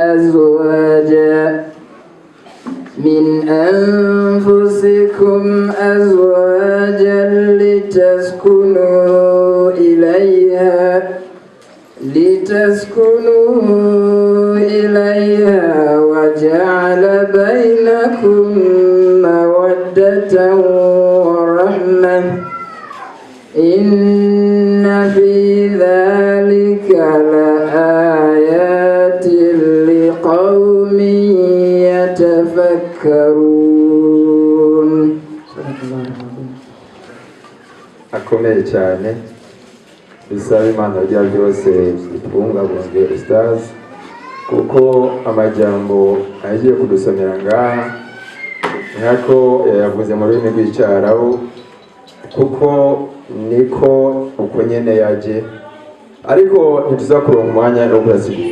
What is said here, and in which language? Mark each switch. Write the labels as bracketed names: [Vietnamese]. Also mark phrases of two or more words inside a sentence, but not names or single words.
[Arabic] أزواجا لتسكنوا إليها وجعل بينكم مودة ورحمة إن في ذلك لآيات لقوم يتفكرون. [Rundi] Akomeye cyane. Bisaba Imana rya byose ibungabunzwe Ustaz, kuko amajambo agiye kudusomera ngaha nkako yavuze mu rurimi rw'icyarabu, kuko niko uko nyene yaje, ariko ntituzakuronka umwanya wo kuyasigura.